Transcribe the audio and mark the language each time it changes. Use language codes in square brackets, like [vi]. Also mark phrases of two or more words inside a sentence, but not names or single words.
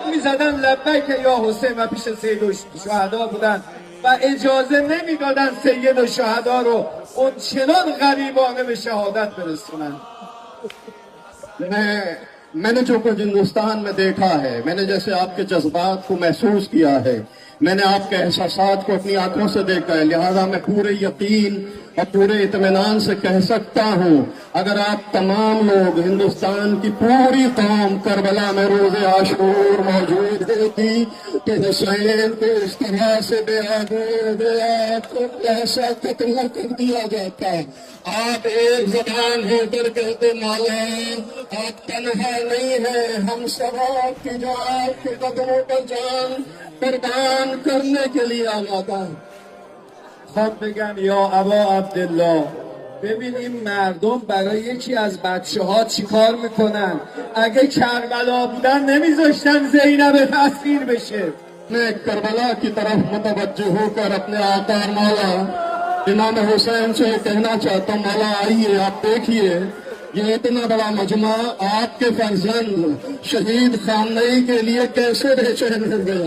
[fa] میزدن لبیک یا حسین و پیش سید الشهدا بودن و اجازه نمیدادن سید الشهدا رو اون چنان غریبانه به شهادت برسونن. [ur] میں نے جو کچھ ہندوستان میں دیکھا ہے، میں نے جیسے آپ کے جذبات کو محسوس کیا ہے، میں نے آپ کے احساسات کو اپنی آنکھوں سے دیکھا ہے، لہٰذا میں پورے یقین اور پورے اطمینان سے کہہ سکتا ہوں، اگر آپ تمام لوگ، ہندوستان کی پوری قوم کربلا میں روز عاشور موجود ہوتی تو حسین کو اس طرح سے ایسا قتل کر دیا جاتا. آپ ایک زبان ہو کر کہتے مولا آپ تنہا نہیں ہے، ہم سب آپ کی جو آپ کے قدموں پر جان قربان کرنے کے لیے آمادہ. [fa] خب بگم یا ابا عبدالله، ببین این مردم برای یکی از بچه ها چی کار میکنن؟ اگه کربلا بودن نمیذاشتن زینب تسخیر بشه. [ur] میں کربلا کی طرف متوجہ ہو کر اپنے آقا مولا امام حسین سے کہنا چاہتا ہوں، مولا آئیے، آپ دیکھیے یہ اتنا بڑا مجمع آپ کے فرزند شہید خامنئی کے لیے کیسے بے چین ہو گیا.